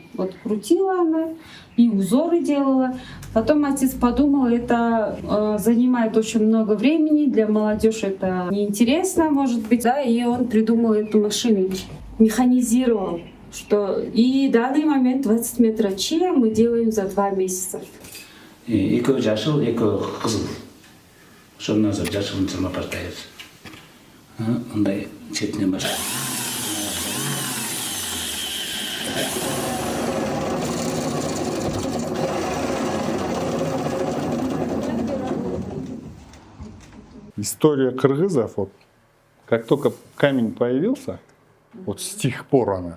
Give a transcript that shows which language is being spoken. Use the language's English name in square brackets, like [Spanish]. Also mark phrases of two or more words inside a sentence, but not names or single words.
[Russian] Вот крутила она и узоры делала. Потом отец подумал, это занимает очень много времени, для молодежи это неинтересно, может быть, да, и он придумал эту машину, механизировал, что и в данный момент 20 метров чия мы делаем за 2 месяца. [Kyrgyz] Экөө жашыл, экөө кызыл. Ошондон соң жашылын чырмап баштайбыз. Мындай четинен баштайбыз. [Russian] История кыргызов, вот, как только камень появился, вот с тех пор она.